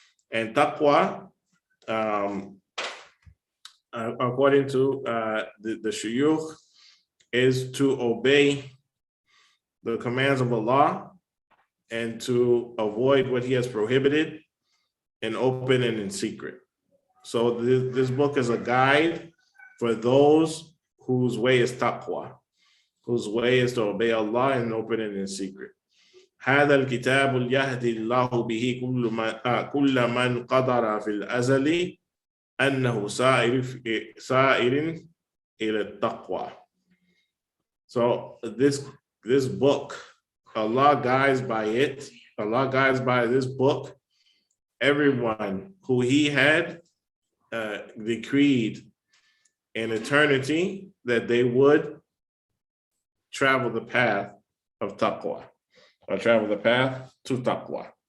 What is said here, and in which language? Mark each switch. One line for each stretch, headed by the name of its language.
English: And taqwa, according to the shuyukh, is to obey the commands of Allah and to avoid what He has prohibited in open and in secret. So this book is a guide for those whose way is taqwa, whose way is to obey Allah in open and in secret.
Arabic: هذا الكتاب يهدي الله به كل من قدر في الأزل أنه سائر إلى التقوى.
English: So this book, Allah guides by it. Allah guides by this book everyone who He had decreed in eternity that they would travel the path of taqwa, or travel the path to taqwa.